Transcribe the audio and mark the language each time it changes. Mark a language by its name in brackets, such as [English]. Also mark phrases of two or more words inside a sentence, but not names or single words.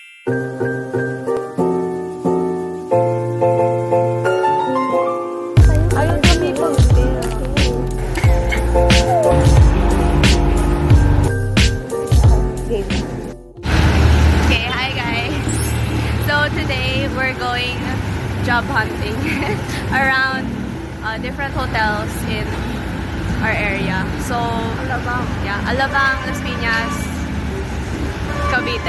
[Cebuano] Ayaw kami pag-bill. [English] Okay, hi guys. So today we're going job hunting around different hotels in our area. So, Alabang. Yeah, Alabang, Las Piñas, Cavite.